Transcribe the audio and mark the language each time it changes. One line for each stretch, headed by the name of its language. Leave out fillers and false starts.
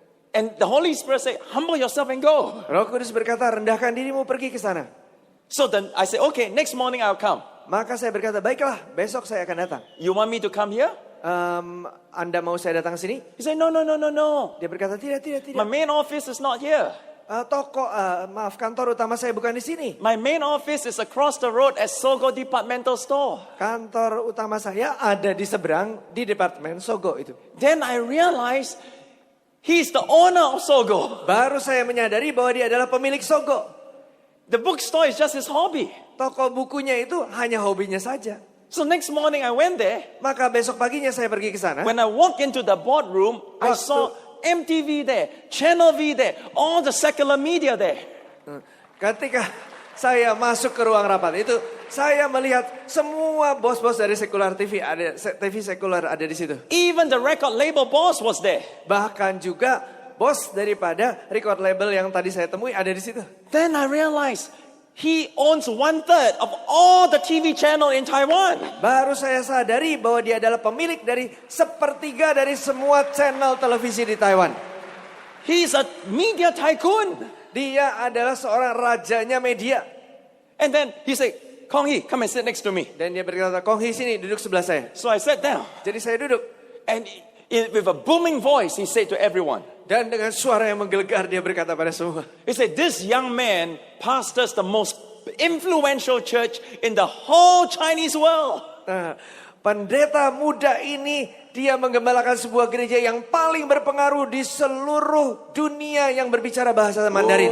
English: And the Holy Spirit said, humble yourself and go.
Indonesian: Roh Kudus berkata, rendahkan dirimu, pergi ke sana.
English: So then I said, okay, next morning I'll come.
Indonesian: Maka saya berkata, baiklah, besok saya akan datang.
English: You want me to come here?
Indonesian: Anda mau saya datang ke sini?
English: He said, no.
Indonesian: Dia berkata, tidak.
English: My main office is not here.
Indonesian: Kantor utama saya bukan di sini.
English: My main office is across the road at Sogo Departmental Store.
Indonesian: Kantor utama saya ada di seberang di departemen Sogo itu.
English: Then I realized he's the owner of Sogo.
Indonesian: Baru saya menyadari bahwa dia adalah pemilik Sogo.
English: The bookstore is just his hobby.
Indonesian: Toko bukunya itu hanya hobinya saja.
English: So next morning I went there.
Indonesian: Maka besok paginya saya pergi ke sana.
English: When I walked into the boardroom, I saw MTV there, Channel V there, all the secular media there.
Indonesian: Ketika saya masuk ke ruang rapat itu, saya melihat semua bos-bos dari sekular TV, ada TV sekular ada di situ.
English: Even the record label boss was there.
Indonesian: Bahkan juga bos daripada record label yang tadi saya temui ada di situ.
English: Then I realized he owns 1/3 of all the TV channel in Taiwan.
Indonesian: Baru saya sadari bahwa dia adalah pemilik dari 1/3 dari semua channel televisi di Taiwan.
English: He's a media tycoon.
Indonesian: Dia adalah seorang rajanya media.
English: And then he said, Kong Hee, come and sit next to me.
Indonesian: Dan dia berkata, Kong Hee sini duduk sebelah saya.
English: So I sat down.
Indonesian: Jadi saya duduk.
English: And with a booming voice, he said to everyone.
Indonesian: Dan dengan suara yang menggelegar dia berkata pada semua.
English: He said, this young man pastors the most influential church in the whole Chinese world.
Indonesian: Nah, pendeta muda ini dia menggembalakan sebuah gereja yang paling berpengaruh di seluruh dunia yang berbicara bahasa Mandarin.